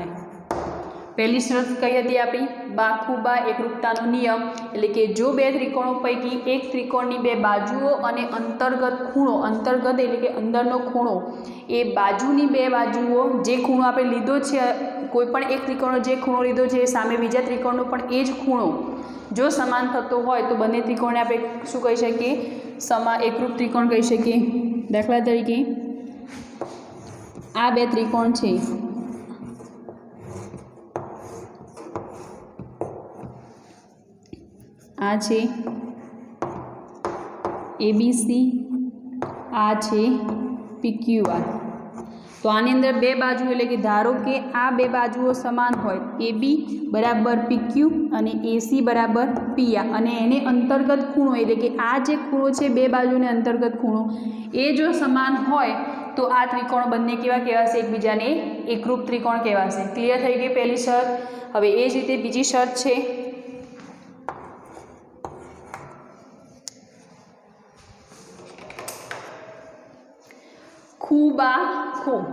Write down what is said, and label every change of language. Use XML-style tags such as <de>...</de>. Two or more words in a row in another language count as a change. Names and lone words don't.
<gu>પહેલી શરત કઈ હતી આપણી બાખુબા એકરૂપતાનો નિયમ એટલે કે જો બે ત્રિકોણો પૈકી એક ત્રિકોણની બે બાજુઓ અને અંતર્ગત ખૂણો, અંતર્ગત એટલે કે અંદરનો ખૂણો, એ બાજુની બે બાજુઓ જે ખૂણો આપણે લીધો છે, કોઈપણ એક ત્રિકોણનો જે ખૂણો લીધો છે સામે બીજા ત્રિકોણનો પણ એ જ ખૂણો જો સમાન થતો હોય તો બંને ત્રિકોણને આપણે શું કહી શકીએ, સમાન એકરૂપ ત્રિકોણ કહી શકીએ। દાખલા તરીકે આ બે ત્રિકોણ છે, આ છે ABC, આ છે PQR। તો આની અંદર બે બાજૂ એટલે કે ધારો કે આ બે બાજુઓ સમાન હોય, AB બરાબર PQ અને AC બરાબર PR અને એને અંતર્ગત ખૂણો એટલે કે આ જે ખૂણો છે બે બાજુને અંતર્ગત ખૂણો એ જો સમાન હોય તો આ ત્રિકોણ બંને કેવા કહેવાશે એકબીજાને એકરૂપ ત્રિકોણ કહેવાશે। ક્લિયર થઈ ગઈ પહેલી શર્ત। હવે એ જ રીતે બીજી શરત છે ખૂબા ખૂ।</gu>